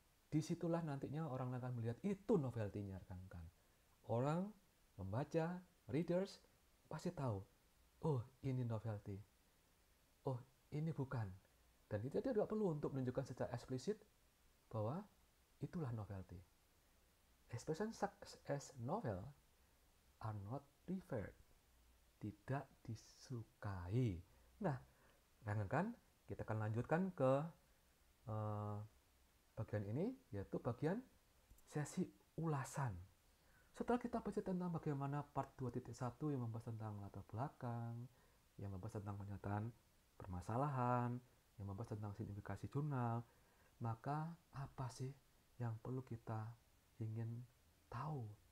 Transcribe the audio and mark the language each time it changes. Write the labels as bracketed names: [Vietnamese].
[Indonesian] Disitulah nantinya orang akan melihat itu novelty-nya, rekan-rekan. Orang membaca, readers pasti tahu, oh ini novelty, oh ini bukan. Dan itu tidak perlu untuk menunjukkan secara eksplisit bahwa itulah novelty. [English] Expression such as novel are not preferred, [Indonesian] tidak disukai. Nah, rekan-rekan, kita akan lanjutkan ke bagian ini, yaitu bagian sesi ulasan. Setelah kita baca tentang bagaimana part 2.1 yang membahas tentang latar belakang, yang membahas tentang pernyataan permasalahan, yang membahas tentang signifikasi jurnal, maka apa sih yang perlu kita ingin tahu?